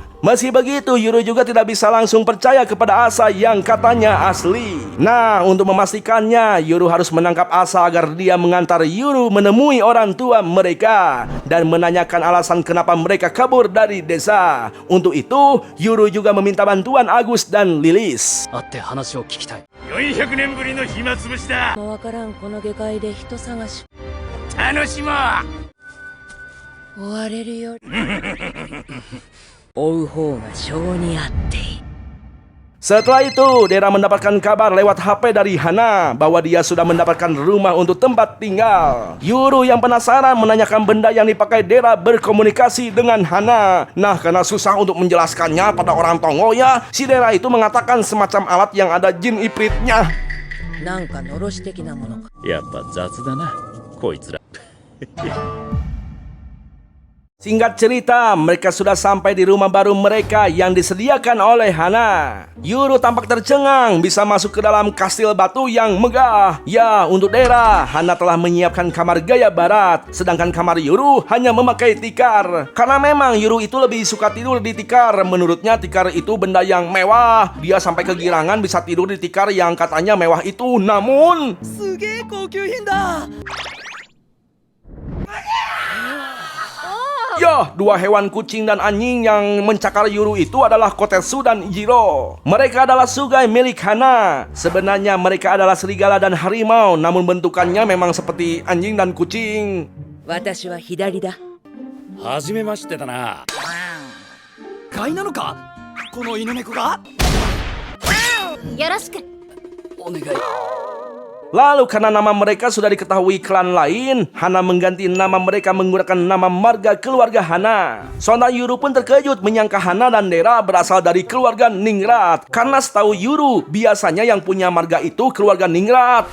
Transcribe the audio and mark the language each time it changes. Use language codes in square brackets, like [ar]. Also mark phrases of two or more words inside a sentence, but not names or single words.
[id] Meski begitu, Yuru juga tidak bisa langsung percaya kepada Asa yang katanya asli. Nah, untuk memastikannya, Yuru harus menangkap Asa agar dia mengantar Yuru menemui orang tua mereka dan menanyakan alasan kenapa mereka kabur dari desa. Untuk itu, Yuru juga meminta bantuan Agus dan Lilis. [ja] 会って話を聞きたい。 400年ぶりの暇つぶしだ。もうわからんこの下界で人探し楽しもう。追われるより追う方が性に合っている。 [id] Setelah itu, Dera mendapatkan kabar lewat HP dari Hana bahwa dia sudah mendapatkan rumah untuk tempat tinggal. Yuru yang penasaran menanyakan benda yang dipakai Dera berkomunikasi dengan Hana. Nah, karena susah untuk menjelaskannya pada orang Tongo ya, si Dera itu mengatakan semacam alat yang ada jin ipritnya. [ja] なんかのろし的なものか。やっぱ雑だな、こいつら。 [id] Singkat cerita, mereka sudah sampai di rumah baru mereka yang disediakan oleh Hana. Yuru tampak tercengang bisa masuk ke dalam kastil batu yang megah. Ya, untuk Dera, Hana telah menyiapkan kamar gaya barat, sedangkan kamar Yuru hanya memakai tikar. Karena memang Yuru itu lebih suka tidur di tikar. Menurutnya tikar itu benda yang mewah. Dia sampai kegirangan bisa tidur di tikar yang katanya mewah itu. Namun, [ja] すげえ高級品だ。 [id] ya, dua hewan kucing dan anjing yang mencakar Yuru itu adalah Kotetsu dan Jiro. Mereka adalah sugai milik Hana. Sebenarnya mereka adalah serigala dan harimau, namun bentukannya memang seperti anjing dan kucing. [ja] 私は左だ。初めましてだな。買いなのかこの犬猫が。よろしく。お願い。 [id] Lalu karena nama mereka sudah diketahui klan lain, Hana mengganti nama mereka menggunakan nama marga keluarga Hana. Sonda Yuru pun terkejut menyangka Hana dan Dera berasal dari keluarga Ningrat. Karena setahu Yuru, biasanya yang punya marga itu keluarga Ningrat.